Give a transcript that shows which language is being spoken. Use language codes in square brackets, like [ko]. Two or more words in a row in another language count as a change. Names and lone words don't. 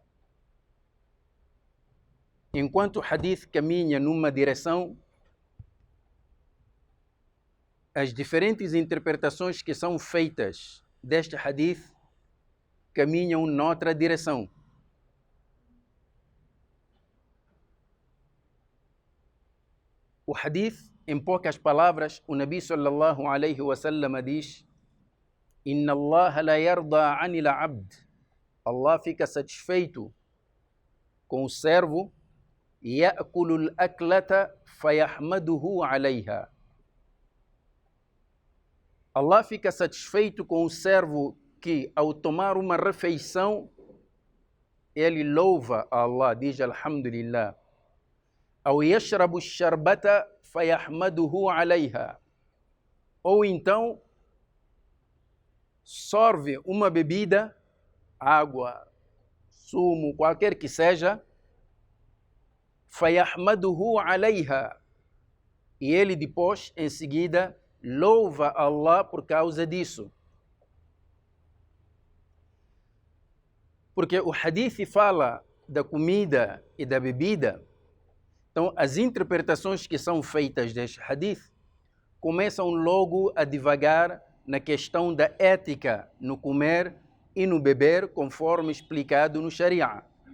[pt] Enquanto o hadith caminha numa direção, as diferentes interpretações que são feitas deste hadith caminham noutra direção. O hadith, em poucas palavras, o Nabi [ar] صلى الله عليه وسلم [pt] diz: [ar] إن الله لا يرضى عن العبد. [pt] Allah fica satisfeito com o servo. [ar] يأكل الأكلة فيحمده عليها. [pt] Allah fica satisfeito com o servo que, ao tomar uma refeição, ele louva a Allah, diz Alhamdulillah. [ar] أو يشرب الشربة فيحمده عليها. [pt] Ou então, sorve uma bebida, água, sumo, qualquer que seja, [ar] فَيَحْمَدُهُ عَلَيْهَا. [pt] E ele depois, em seguida, louva Allah por causa disso. Porque o hadith fala da comida e da bebida. Então, as interpretações que são feitas deste hadith começam logo a divagar na questão da ética no comer e no beber, conforme explicado no Sharia.